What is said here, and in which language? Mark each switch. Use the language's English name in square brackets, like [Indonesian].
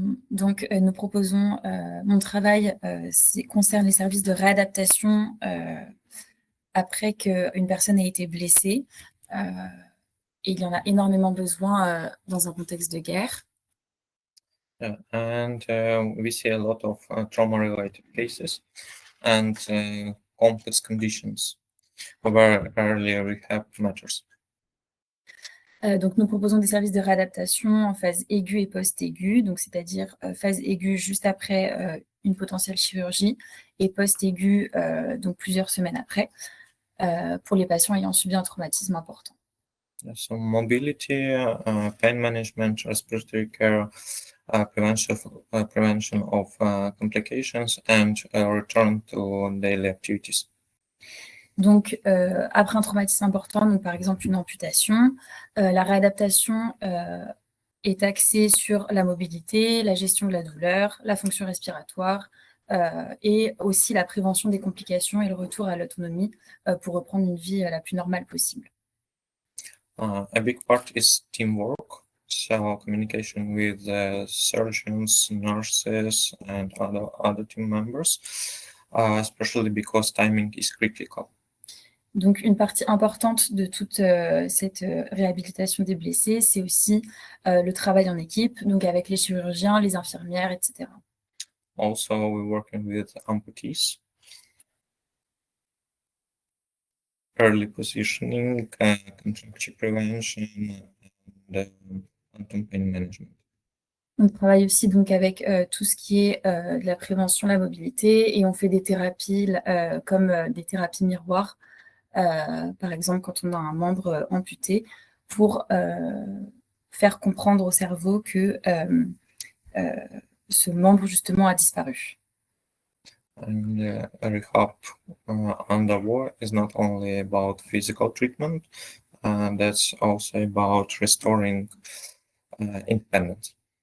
[French] Donc, nous proposons, mon travail concerne les services de réadaptation après qu'une personne ait été blessée. Et il y en a énormément besoin dans un contexte de guerre. [English] And we see a lot of trauma-related cases and complex conditions where early rehab matters. [French] Donc, nous proposons des services de réadaptation en phase aiguë et post-aiguë, donc c'est-à-dire phase aiguë juste après une potentielle chirurgie et post-aiguë donc plusieurs semaines après, pour les patients ayant subi un traumatisme important. [English] So mobility, pain management, respiratory care, prevention of complications, and return to daily activities. [French] Donc, après un traumatisme important, donc par exemple une amputation, la réadaptation est axée sur la mobilité, la gestion de la douleur, la fonction respiratoire et aussi la prévention des complications et le retour à l'autonomie pour reprendre une vie la plus normale possible. [English] A big part is teamwork, so communication with surgeons, nurses, and other team members, especially because timing is critical. [French] Donc, une partie importante de toute cette réhabilitation des blessés, c'est aussi le travail en équipe, donc avec les chirurgiens, les infirmières, etc. [English] Also, we're working with amputees, early positioning, contracture prevention, and phantom pain management. [French] On travaille aussi donc avec tout ce qui est de la prévention de la mobilité et on fait des thérapies comme des thérapies miroirs. Par exemple, quand on a un membre amputé, pour faire comprendre au cerveau que ce membre, justement, a disparu. [English] And rehab under war is not only about physical treatment, that's also about restoring independence.